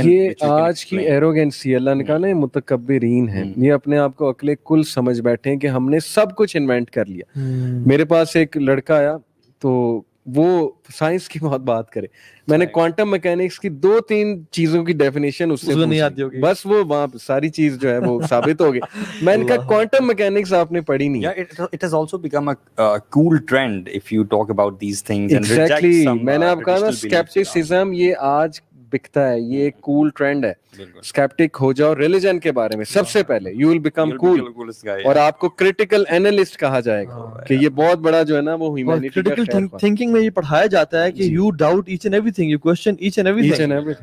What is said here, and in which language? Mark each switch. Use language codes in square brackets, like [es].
[ur] یہ آج کی ایروگینسی, اللہ نے کہا نا متکبرین ہیں, یہ اپنے آپ کو عقل کل سمجھ بیٹھے ہیں کہ ہم نے سب کچھ انوینٹ کر لیا. میرے پاس ایک لڑکا آیا تو وہ سائنس کی بہت بات کرے, میں نے کوانٹم میکینکس کی 2-3 چیزوں کی ڈیفینیشن اس سے نہیں آتی ہوگی, بس وہ وہاں ساری چیز جو ہے وہ ثابت ہو گئی. میں نے کہا کوانٹم میکینکس آپ نے پڑھی نہیں. [en] It has also become a cool trend if you talk about these things. Exactly. [ur] میں نے آپ کہا نا اسکیپٹسزم, یہ آج بکتا ہے, یہ ایک کول ٹرینڈ ہے. اسکیپٹک ہو جاؤ ریلیجن کے بارے میں سب سے پہلے, [en] you will become cool, [ur] اور آپ کو کریٹیکل اینالسٹ کہا جائے گا کہ یہ بہت بڑا جو ہے نا وہ ہیومینٹی کا کریٹیکل تھنکنگ میں یہ پڑھایا جاتا ہے کہ [en] You doubt each and everything, you question each and everything.